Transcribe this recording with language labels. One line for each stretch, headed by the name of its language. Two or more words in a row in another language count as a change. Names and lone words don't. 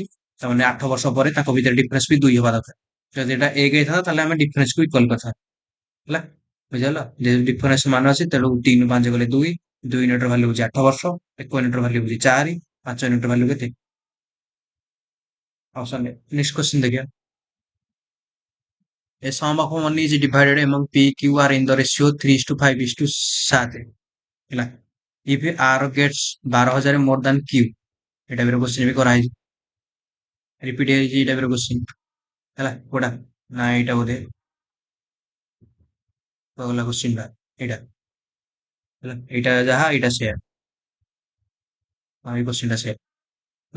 Odia: ତାମାନେ 8 ବର୍ଷ ପରେ ତାଙ୍କ ଭିତରେ ଡିଫରେନ୍ସ ବି 2 ହବା ଦରକାର। ଯଦି ଏଟା 1 ହେଇଥାନ୍ତା ତାହେଲେ ଆମେ ଡିଫରେନ୍ସ କୁ ଇକ୍ୱାଲ କରିଥାନ୍ତେ ହେଲା। ବୁଝିଗଲା? ଯେହେତୁ ଡିଫରେନ୍ସ ମାନ ଅଛି ତେଣୁ 3 5 ଗଲେ 2, 2 ୟୁନିଟ ର ଭାଲ୍ୟୁ ହଉଛି 8 ବର୍ଷ, 1 ୟୁନିଟ ର ଭାଲ୍ୟୁ ହଉଛି 4, 5 ୟୁନିଟ ର ଭାଲ୍ୟୁ କେତେ? ଅପସନ
English: next question
Odia: ଦେଖିବା।
English: A sum of money is divided among P Q R in the ratio 3:5:7 ହେଲା। If R gets 12,000 more than Q,
Odia: ଏ ଟାଇପର କ୍ୱେଶ୍ଚନ ବି କରାହେଇଛି, ରିପିଟ ହେଇଛି ଏଇ ଟାଇପର କ୍ୱେଶ୍ଚନ ହେଲା। କୋଉଟା ନା ଏଇଟା ବୋଧେ ଗଲା କ୍ୱେଶ୍ଚନ ଟା, ଏଇଟା ହେଲା, ଏଇଟା ଯାହା ଏଇଟା ସେୟା, ଏଇ କ୍ୱେଶ୍ଚନ ଟା ସେୟା ହେଲା।